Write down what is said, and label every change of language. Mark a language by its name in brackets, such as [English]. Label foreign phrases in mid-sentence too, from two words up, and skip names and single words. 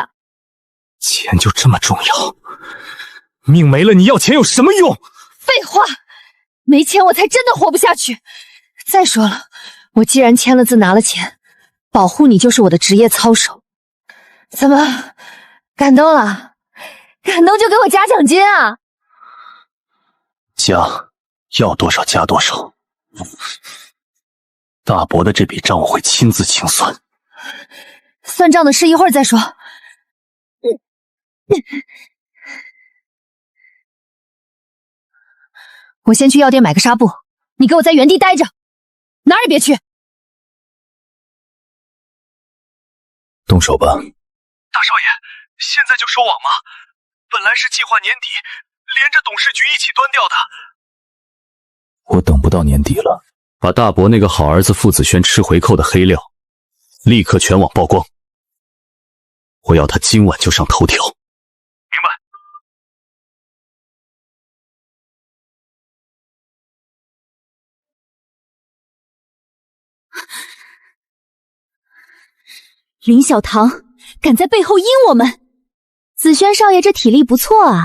[Chinese] 錢就這麼重要？命沒了，你要錢有什麼用？廢話，沒錢我才真的活不下去。再說了，我既然簽了字拿了錢，保護你就是我的職業操守。怎麼，感動了？ 感動就給我加獎金啊！加，要多少加多少。大伯的這筆賬我會親自清算。算賬的事一會兒再說。我先去藥店買個紗布，你給我在原地待着，哪兒也別去。動手吧。大少爺，現在就收網嗎？本來是計劃年底連着董事局一起端掉的。我等不到年底了，把大伯那個好兒子傅子軒吃回扣的黑料立刻全網曝光。我要他今晚就上頭條。明白。林小棠敢在背後阴我們，子軒少爺這體力不錯啊。